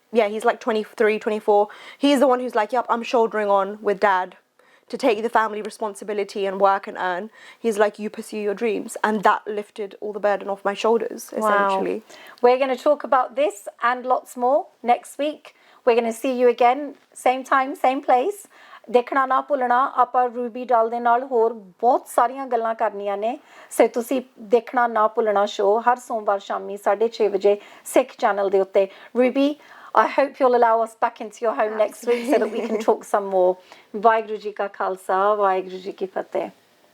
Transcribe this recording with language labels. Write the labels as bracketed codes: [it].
[en] Yeah, he's like 23, 24. He's the one who's like, yep, I'm shouldering on with dad to take the family responsibility and work and earn. He's like, you pursue your dreams. And that lifted all the burden off my shoulders, essentially. Wow. We're going to talk about this and lots more next week. We're going to see you again, same time, same place. [pa] ਦੇਖਣਾ ਨਾ ਭੁੱਲਣਾ, ਆਪਾਂ Ruby ਡਾਲ ਦੇ ਨਾਲ ਹੋਰ ਬਹੁਤ ਸਾਰੀਆਂ ਗੱਲਾਂ ਕਰਨੀਆਂ ਨੇ, ਸੋ ਤੁਸੀਂ ਦੇਖਣਾ ਨਾ ਭੁੱਲਣਾ ਸ਼ੋ ਹਰ ਸੋਮਵਾਰ ਸ਼ਾਮੀ 6:30 ਵਜੇ ਸਿੱਖ ਚੈਨਲ ਦੇ ਉੱਤੇ. [en] Ruby, I hope you'll allow us back into your home next week so that we can talk some more. [pa] Waheguru ji ਕਾ ਖਾਲਸਾ, ਵਾਹਿਗੁਰੂ ਜੀ ਕੀ ਫਤਿਹ.